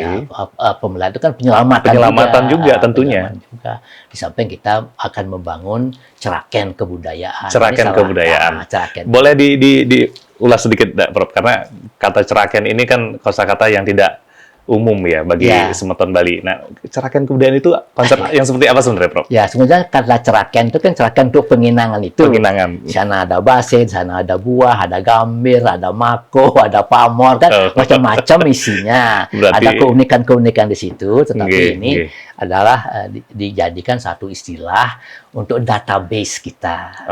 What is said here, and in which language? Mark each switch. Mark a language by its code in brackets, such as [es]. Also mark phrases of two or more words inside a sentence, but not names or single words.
[id] Ya, pemeliharaan itu kan penyelamatan, Penyelamatan juga tentunya. Penyelamatan juga. Di samping kita akan membangun ceraken kebudayaan. Ceraken Ini salah- kebudayaan. Ceraken. Boleh diulas sedikit, Prof? Karena kata ceraken ini kan kosakata yang tidak umum ya bagi Ya. Semeton Bali. Nah, ceraken kebudayaan itu konsep yang seperti apa sebenarnya, Prof? Ya, sebenarnya kata ceraken itu kan ceraken untuk penginangan itu. Penginangan. Di sana ada basin, di sana ada buah, ada gambir, ada mako, ada pamor, kan Oh. macam-macam isinya. Berarti- Ada keunikan-keunikan di situ, tetapi Nggih, ini nggih. adalah dijadikan satu istilah untuk database kita.